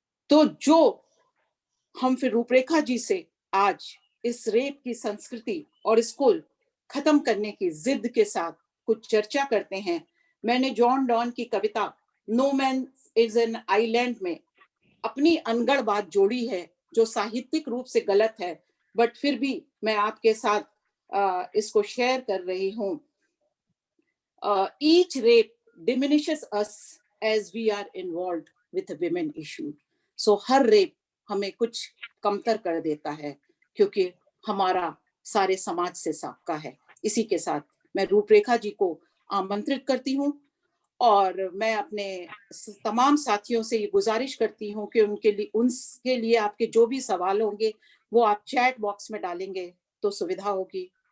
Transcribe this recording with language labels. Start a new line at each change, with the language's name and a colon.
Hindi: तो जो हम फिर रूपरेखा जी से आज इस रेप की संस्कृति और इसको खत्म करने की जिद के साथ कुछ चर्चा करते हैं। मैंने जॉन डॉन की कविता no man is an island में अपनी अनगढ़ बात जोड़ी है जो साहित्यिक रूप से गलत है, बट फिर भी मैं आपके साथ इसको शेयर कर रही हूँ।
English: Each rape diminishes us as we are involved with the women issue.
Hindi: So हर rape हमें कुछ कमतर कर देता है, क्योंकि हमारा सारे समाज से सबका है। इसी के साथ मैं रूपरेखा जी को आमंत्रित करती हूँ और मैं अपने तमाम साथियों से ये गुजारिश करती हूँ कि उनके लिए आपके जो भी सवाल होंगे वो आप चैट बॉक्स में डालेंगे तो सुविधा होगी।